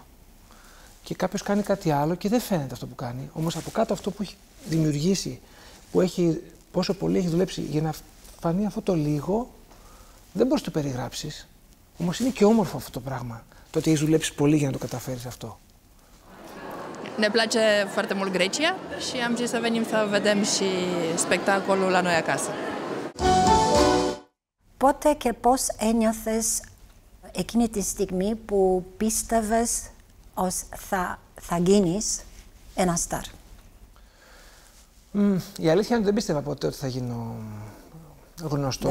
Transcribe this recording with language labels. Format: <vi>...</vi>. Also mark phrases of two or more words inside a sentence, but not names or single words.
<el>Και κάποιος κάνει κάτι άλλο και δεν φαίνεται αυτό που κάνει. Όμως από κάτω αυτό που έχει δημιουργήσει, πόσο πολύ έχει δουλέψει για να φανεί αυτό το λίγο, δεν μπορείς να το περιγράψεις. Όμως είναι και όμορφο αυτό το πράγμα. Το ότι έχεις δουλέψει πολύ για να το καταφέρεις αυτό.</el> <ro>Ne place foarte mult Grecia și am zis să venim să vedem și spectacolul la noi acasă.</ro> <el>Πότε και πώς ένιωθες εκείνη τη στιγμή που πίστευες ότι θα γίνεις ένα στάρ? Η αλήθεια είναι ότι δεν πίστευα ποτέ ότι θα γίνω γνωστός.</el>